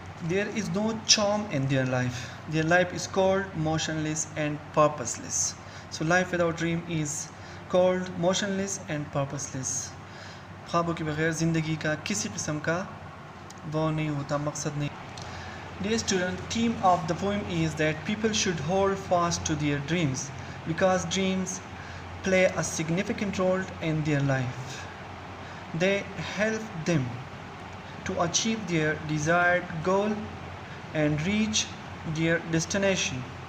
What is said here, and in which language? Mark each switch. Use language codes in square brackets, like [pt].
[en] There is no charm in their life. Their life is called motionless and purposeless. So life without dream is called motionless and purposeless. [ur] خوابوں کے بغیر زندگی کا کسی قسم کا وہ نہیں ہوتا مقصد نہیں. [en] Dear student, theme of the poem is that people should hold fast to their dreams because dreams play a significant role in their life. They help them to achieve their desired goal and reach their destination.